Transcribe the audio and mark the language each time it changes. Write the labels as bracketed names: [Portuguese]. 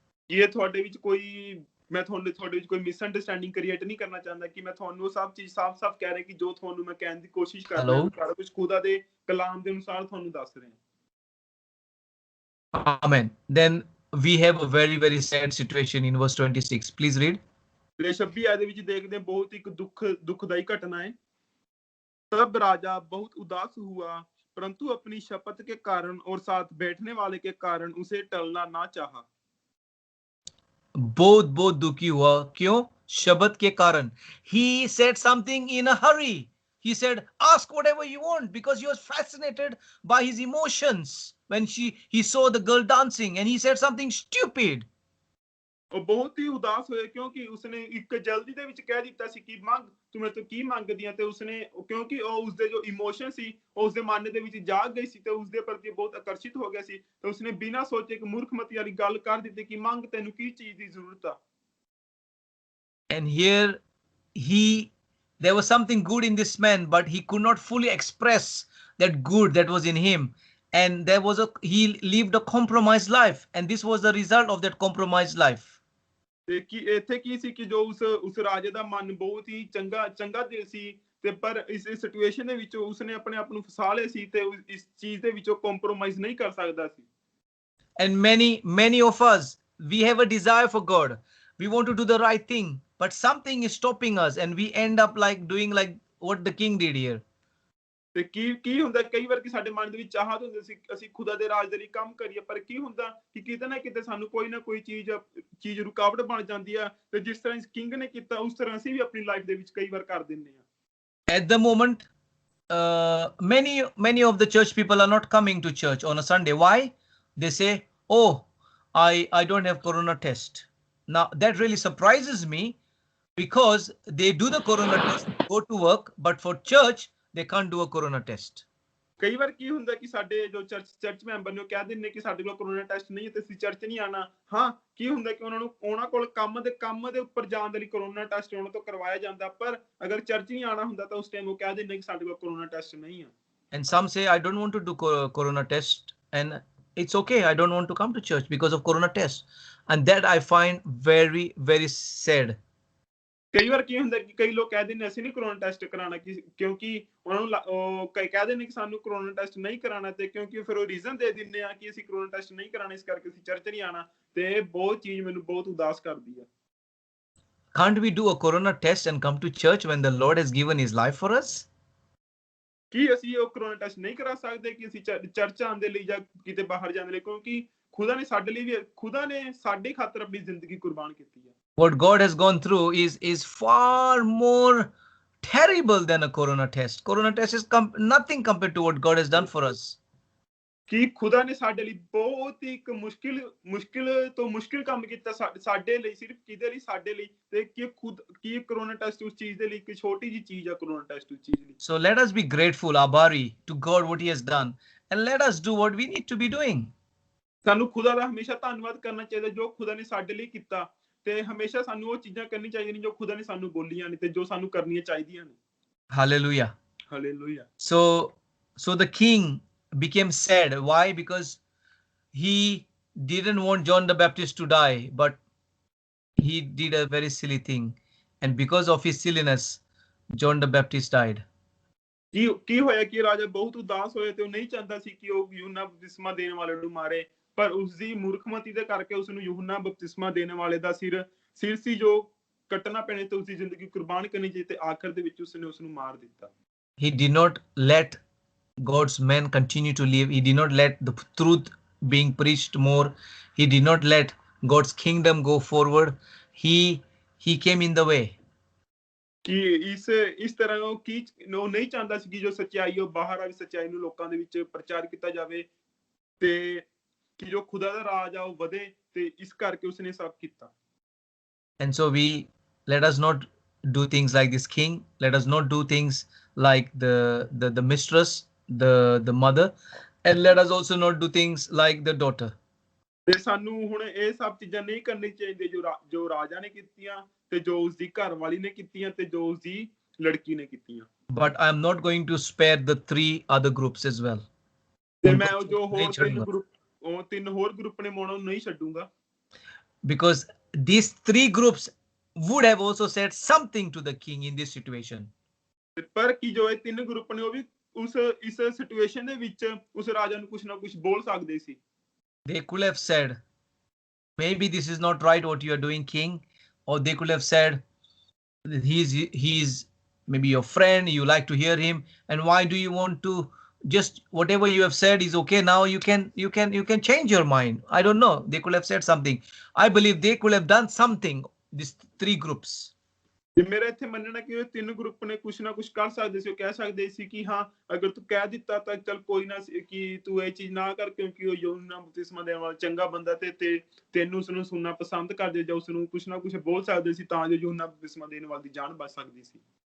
[Punjabi] ਇਹ ਤੁਹਾਡੇ ਵਿੱਚ ਮੈਂ ਤੁਹਾਡੇ ਵਿੱਚ ਕੋਈ ਮਿਸਅੰਡਰਸਟੈਂਡਿੰਗ ਕ੍ਰੀਏਟ ਨਹੀਂ ਕਰਨਾ ਚਾਹੁੰਦਾ ਕਿ ਮੈਂ ਤੁਹਾਨੂੰ ਸਭ ਚੀਜ਼ ਸਾਫ਼-ਸਾਫ਼ ਕਹਿ ਰਿਹਾ ਕਿ ਜੋ ਤੁਹਾਨੂੰ ਮੈਂ ਕਹਿਣ ਦੀ ਕੋਸ਼ਿਸ਼ ਕਰ ਰਿਹਾ ਸਾਰਾ ਕੁਝ ਖੁਦਾ ਦੇ ਕਲਾਮ ਦੇ ਅਨੁਸਾਰ ਤੁਹਾਨੂੰ ਦੱਸ ਰਿਹਾ। [English] Amen. Then we have a very, very sad situation in verse 26. Please read. [Punjabi] 26 ਆਇਤ ਦੇ ਵਿੱਚ ਦੇਖਦੇ ਬਹੁਤ ਇੱਕ ਦੁਖਦਾਈ ਘਟਨਾ ਹੈ। [Hindi] तब राजा बहुत उदास हुआ, परंतु अपनी शपथ के कारण और साथ बैठने वाले के कारण उसे टलना ना चाहा। बहुत दुखी हुआ, क्यों? शब्द के कारण। [English] He said something in a hurry. He said, ask whatever you want, because he was fascinated by his emotions when he saw the girl dancing, and he said something stupid. [Punjabi] ਉਹ ਬਹੁਤ ਹੀ ਉਦਾਸ ਹੋਏ ਕਿਉਂਕਿ ਉਸਨੇ ਇੱਕ ਜਲਦੀ ਦੇ ਵਿੱਚ ਕਹਿ ਦਿੱਤਾ ਸੀ ਕਿ ਮੰਗ, ਤੂੰ ਮੇਰੇ ਤੋਂ ਕੀ ਮੰਗਦੀ ਹੈ, ਤੇ ਉਸਨੇ ਕਿਉਂਕਿ ਉਹ ਉਸਦੇ ਜੋ ਇਮੋਸ਼ਨ ਸੀ ਉਹ ਉਸਦੇ ਮਨ ਦੇ ਵਿੱਚ ਜਾਗ ਗਈ ਸੀ ਤੇ ਉਸਦੇ ਪ੍ਰਤੀ ਬਹੁਤ ਆਕਰਸ਼ਿਤ ਹੋ ਗਿਆ ਸੀ, ਤੇ ਉਸਨੇ ਬਿਨਾਂ ਸੋਚੇ ਇੱਕ ਮੂਰਖਮਤੀ ਵਾਲੀ ਗੱਲ ਕਰ ਦਿੱਤੀ ਕਿ ਮੰਗ, ਤੈਨੂੰ ਕੀ ਚੀਜ਼ ਦੀ ਜ਼ਰੂਰਤ ਆ। [English] And here there was something good in this man, but he could not fully express that good that was in him, and he lived a compromised life, and this was the result of that compromised life. [Punjabi] ਤੇ ਕੀ ਇੱਥੇ ਕੀ ਸੀ ਕਿ ਜੋ ਉਸ ਰਾਜੇ ਦਾ ਮਨ ਬਹੁਤ ਹੀ ਚੰਗਾ ਦਿਲ ਸੀ, ਤੇ ਪਰ ਇਸ ਸਿਚੁਏਸ਼ਨ ਦੇ ਵਿੱਚ ਉਸਨੇ ਆਪਣੇ ਆਪ ਨੂੰ ਫਸਾ ਲਿਆ ਸੀ ਤੇ ਇਸ ਚੀਜ਼ ਦੇ ਵਿੱਚ ਕੰਪਰੋਮਾਈਜ਼ ਨਹੀਂ ਕਰ ਸਕਦਾ ਸੀ। [English] And many of us, we have a desire for God. We want to do the right thing, but something is stopping us, and we end up doing like what the king did here. [Punjabi] ਤੇ ਕੀ ਹੁੰਦਾ ਕਈ ਵਾਰ ਕਿ ਸਾਡੇ ਮਨ ਦੇ ਵਿੱਚ ਚਾਹਤ ਹੁੰਦੀ ਸੀ ਅਸੀਂ ਖੁਦਾ ਦੇ ਰਾਜ ਦੇ ਲਈ ਕੰਮ ਕਰੀਏ, ਪਰ ਕੀ ਹੁੰਦਾ ਕਿ ਕਿਤੇ ਨਾ ਕਿਤੇ ਸਾਨੂੰ ਕੋਈ ਨਾ ਕੋਈ ਚੀਜ਼ ਰੁਕਾਵਟ ਬਣ ਜਾਂਦੀ ਆ, ਤੇ ਜਿਸ ਤਰ੍ਹਾਂ ਇਸ ਕਿੰਗ ਨੇ ਕੀਤਾ ਉਸ ਤਰ੍ਹਾਂ ਅਸੀਂ ਵੀ ਆਪਣੀ ਲਾਈਫ ਦੇ ਵਿੱਚ ਕਈ ਵਾਰ ਕਰ ਦਿੰਦੇ ਆ। [English] At the moment, many of the church people are not coming to church on a Sunday. Why? They say, oh, I don't have corona test. Now that really surprises me, because they do the corona test, go to work, but for church they can't do a corona test. [Punjabi] ਕਈ ਵਾਰ ਕੀ ਹੁੰਦਾ ਕਿ ਸਾਡੇ ਜੋ church member ਨੇ ਉਹ ਕਹਿ ਦਿੰਦੇ ਕਿ ਸਾਡੇ ਕੋਲ ਕਰੋਨਾ ਟੈਸਟ ਨਹੀਂ ਹੈ ਤੇ ਅਸੀਂ ਚਰਚ ਨਹੀਂ ਆਣਾ। ਹਾਂ, ਕੀ ਹੁੰਦਾ ਕਿ ਉਹਨਾਂ ਕੋਲ ਕੰਮ ਦੇ ਉੱਪਰ ਜਾਣ ਦੇ ਲਈ ਕਰੋਨਾ ਟੈਸਟ ਉਹਨਾਂ ਤੋਂ ਕਰਵਾਇਆ ਜਾਂਦਾ, ਪਰ ਅਗਰ ਚਰਚ ਨਹੀਂ ਆਣਾ ਹੁੰਦਾ ਤਾਂ ਉਸ ਟਾਈਮ ਉਹ ਕਹਿ ਦਿੰਦੇ ਕਿ ਸਾਡੇ ਕੋਲ ਕਰੋਨਾ ਟੈਸਟ ਨਹੀਂ ਆ। [English] And some say, I don't want to do corona test, and it's okay, I don't want to come to church because of corona test. And that I find very, very sad. [Punjabi] ਕਈ ਵਾਰ ਕੀ ਹੁੰਦਾ ਕਿ ਕਈ ਲੋਕ ਕਹਿ ਦਿੰਦੇ ਅਸੀਂ ਨਹੀਂ corona test ਕਰਾਉਣਾ ਕਿਉਂਕਿ ਉਹਨਾਂ ਨੂੰ ਕਹਿ ਦਿੰਦੇ ਕਿ ਸਾਨੂੰ ਕਰੋਨਾ ਟੈਸਟ ਨਹੀਂ ਕਰਾਉਣਾ, ਤੇ ਕਿਉਂਕਿ ਫਿਰ ਉਹ ਰੀਜ਼ਨ ਦੇ ਦਿੰਦੇ ਆ ਕਿ ਅਸੀਂ ਕਰੋਨਾ ਟੈਸਟ ਨਹੀਂ ਕਰਾਉਣਾ, ਇਸ ਕਰਕੇ ਅਸੀਂ ਚਰਚ ਨਹੀਂ ਆਉਣਾ, ਤੇ ਇਹ ਬਹੁਤ ਚੀਜ਼ ਮੈਨੂੰ ਬਹੁਤ ਉਦਾਸ ਕਰਦੀ ਆ। [English] Can't we do a corona test and come to church when the Lord has given his life for us? [Punjabi] ਕੀ ਅਸੀਂ ਉਹ ਕਰੋਨਾ ਟੈਸਟ ਨਹੀਂ ਕਰਾ ਸਕਦੇ ਕਿ ਅਸੀਂ ਚਰਚ ਆਉਣ ਦੇ ਲਈ ਜਾਂ ਕਿਤੇ ਬਾਹਰ ਜਾਣ ਦੇ ਲਈ, ਕਿਉਂਕਿ ਖੁਦਾ ਨੇ ਸਾਡੇ ਖਾਤਰ ਆਪਣੀ ਜ਼ਿੰਦਗੀ ਕੁਰਬਾਨ ਕੀਤੀ ਹੈ। [English] What God has gone through is far more terrible than a corona test. Corona test is nothing compared to what God has done for us. [Punjabi] ਕਿ ਖੁਦਾ ਨੇ ਸਾਡੇ ਲਈ ਬਹੁਤ ਹੀ ਇੱਕ ਮੁਸ਼ਕਿਲ ਕੰਮ ਕੀਤਾ ਸਾਡੇ ਲਈ, ਸਿਰਫ ਕਿਹਦੇ ਲਈ? ਸਾਡੇ ਲਈ। ਤੇ ਕੀ ਕਰੋਨਾ ਟੈਸਟ ਉਸ ਚੀਜ਼ ਦੇ ਲਈ ਇੱਕ ਛੋਟੀ ਜੀ ਚੀਜ਼ ਆ ਕਰੋਨਾ ਟੈਸਟ ਉਸ ਚੀਜ਼ ਲਈ। [English] So let us be grateful, Abari, to God what he has done, and let us do what we need to be doing. [Punjabi] ਸਾਨੂੰ ਖੁਦਾ ਦਾ ਹਮੇਸ਼ਾ ਧੰਨਵਾਦ ਕਰਨਾ ਚਾਹੀਦਾ ਜੋ ਖੁਦਾ ਨੇ ਸਾਡੇ ਲਈ ਕੀਤਾ, ਤੇ ਹਮੇਸ਼ਾ ਸਾਨੂੰ ਉਹ ਚੀਜ਼ਾਂ ਕਰਨੀ ਚਾਹੀਦੀਆਂ ਨੇ ਜੋ ਖੁਦਾ ਨੇ ਸਾਨੂੰ ਬੋਲੀਆਂ ਨੇ ਤੇ ਜੋ ਸਾਨੂੰ ਕਰਨੀਆਂ ਚਾਹੀਦੀਆਂ ਨੇ। [English] Hallelujah. Hallelujah. So the king became sad. Why? Because he didn't want John the Baptist to die, but he did a very silly thing. And because of his silliness, John the Baptist died. [Punjabi] ਕੀ ਹੋਇਆ ਕਿ ਰਾਜਾ ਬਹੁਤ ਉਦਾਸ ਹੋਇਆ ਤੇ ਉਹ ਨਹੀਂ ਚਾਹੁੰਦਾ ਸੀ ਕਿ ਉਹ ਯੂਹੰਨਾ ਬਪਤਿਸਮਾ ਦੇਣ ਵਾਲੇ ਨੂੰ ਮਾਰੇ, ਪਰ ਉਸ ਦੀ ਮੂਰਖਮਤੀ ਦੇ ਕਰਕੇ ਉਸ ਨੂੰ ਯੂਹੰਨਾ ਬਪਤਿਸਮਾ ਦੇਣ ਵਾਲੇ ਦਾ ਸਿਰ ਸੀ ਜੋ ਕੱਟਣਾ ਪੈਣੇ ਤੇ ਉਸ ਦੀ ਜ਼ਿੰਦਗੀ ਕੁਰਬਾਨ ਕਰਨੀ ਚਾਹੀਦੀ, ਤੇ ਆਖਰ ਦੇ ਵਿੱਚ ਉਸਨੇ ਉਸ ਨੂੰ ਮਾਰ ਦਿੱਤਾ। [English] He did not let God's men continue to live. He did not let the truth being preached more. He did not let God's kingdom go forward. He came in the way. [Punjabi] ਕਿ ਇਸ ਤਰ੍ਹਾਂ ਉਹ ਨਹੀਂ ਚਾਹੁੰਦਾ ਸੀ ਕਿ ਜੋ ਸੱਚਾਈ ਉਹ ਬਾਹਰ ਆਵੇ, ਸੱਚਾਈ ਨੂੰ ਲੋਕਾਂ ਦੇ ਵਿੱਚ ਪ੍ਰਚਾਰ ਕੀਤਾ ਜਾਵੇ ਤੇ ਕਿ ਜੋ ਖੁਦਾ ਦਾ ਰਾਜ ਆ ਉਹ ਵਧੇ, ਤੇ ਇਸ ਕਰਕੇ ਉਸਨੇ ਸਭ ਕੀਤਾ। [English] And so let us not do things like this king. Let us not do things like the mistress, the mother, and let us also not do things like the daughter. [Punjabi] ਤੇ ਸਾਨੂੰ ਹੁਣ ਇਹ ਸਭ ਚੀਜ਼ਾਂ ਨਹੀਂ ਕਰਨੀ ਚਾਹੀਦੀ ਜੋ ਰਾਜਾ ਨੇ ਕੀਤੀਆਂ ਤੇ ਜੋ ਉਸਦੀ ਘਰ ਵਾਲੀ ਨੇ ਕੀਤੀਆਂ ਤੇ ਜੋ ਉਸਦੀ ਲੜਕੀ ਨੇ ਕੀਤੀਆਂ। [English] But I am not going to spare the 3 other groups as well. [Punjabi] ਤੇ ਮੈਂ ਜੋ ਹੋਰ ਤਿੰਨ ਹੋਰ ਗਰੁੱਪ ਨੇ ਉਹਨਾਂ ਨੂੰ ਨਹੀਂ ਛੱਡੂੰਗਾ। [English] Because these 3 groups would have also said something to the king in this situation. [Punjabi] ਪਰ ਕਿ ਜੋ ਇਹ 3 ਗਰੁੱਪ ਨੇ ਉਹ ਵੀ ਇਸ ਸਿਚੁਏਸ਼ਨ ਦੇ ਵਿੱਚ ਉਸ ਰਾਜਾ ਨੂੰ ਕੁਝ ਨਾ ਕੁਝ ਬੋਲ ਸਕਦੇ ਸੀ। [English] They could have said, maybe this is not right what you are doing, king. Or they could have said, he's maybe your friend, you like to hear him, and why do you want to just whatever you have said is okay now, you can change your mind. I don't know. They could have said something. I believe they could have done something, these 3 groups. [Punjabi] ਤੇ ਮੇਰਾ ਇੱਥੇ ਮੰਨਣਾ ਕਿ ਉਹ 3 group ਨੇ ਕੁਝ ਨਾ ਕੁਝ ਕਰ ਸਕਦੇ ਸੀ। ਉਹ ਕਹਿ ਸਕਦੇ ਸੀ ਕਿ ਹਾਂ ਅਗਰ ਤੂੰ ਕਹਿ ਦਿੱਤਾ ਤਾਂ ਚਲ ਕੋਈ ਨਾ, ਕਿ ਤੂੰ ਇਹ ਚੀਜ਼ ਨਾ ਕਰ ਕਿਉਂਕਿ ਉਹ ਯੂਹੰਨਾ ਬਪਤਿਸਮਾ ਦੇਣ ਵਾਲਾ ਚੰਗਾ ਬੰਦਾ ਤੇ ਤੈਨੂੰ ਉਸਨੂੰ ਸੁਣਨਾ ਪਸੰਦ ਕਰਦੇ, ਜਾਂ ਉਸਨੂੰ ਕੁਝ ਨਾ ਕੁਝ ਬੋਲ ਸਕਦੇ ਸੀ ਤਾਂ ਜੋ ਯੂਹੰਨਾ ਬਪਤਿਸਮਾ ਦੇਣ ਵਾਲੇ ਦੀ ਜਾਨ ਬਚ ਸਕਦੀ ਸੀ।